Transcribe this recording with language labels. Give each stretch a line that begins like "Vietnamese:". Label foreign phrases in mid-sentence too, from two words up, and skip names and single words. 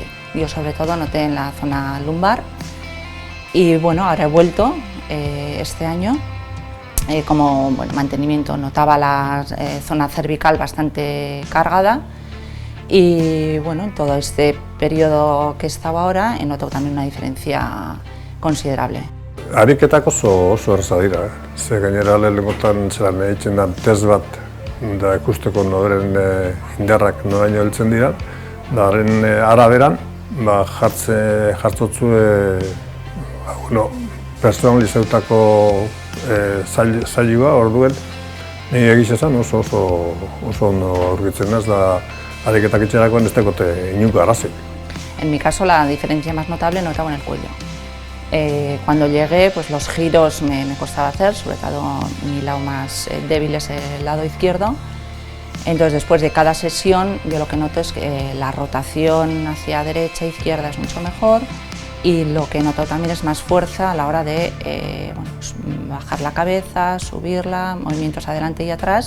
Spanish: Yo sobre todo noté en la zona lumbar y bueno, ahora he vuelto este año. Como mantenimiento notaba la zona cervical bastante cargada. Y bueno, en todo este periodo que estaba ahora he notado también una diferencia considerable.
Basque: Ariketak oso erraza dira, ze gainera lehenengotan zelan egiten da test bat da ikusteko noberen indarrak noraino heltzen dira, da haren araberan jartzotzu personalizautako zailua, orduen nire egiz esan oso ondo aurkitzen naiz da ariketak itxerakoan ez dagote inungo arazik.
Spanish: En mi caso la diferencia más notable notaba en el cuello. Cuando llegué, pues los giros me costaba hacer, sobre todo mi lado más débil es el lado izquierdo. Entonces, después de cada sesión, yo lo que noto es que la rotación hacia derecha e izquierda es mucho mejor y lo que noto también es más fuerza a la hora de pues bajar la cabeza, subirla, movimientos adelante y atrás.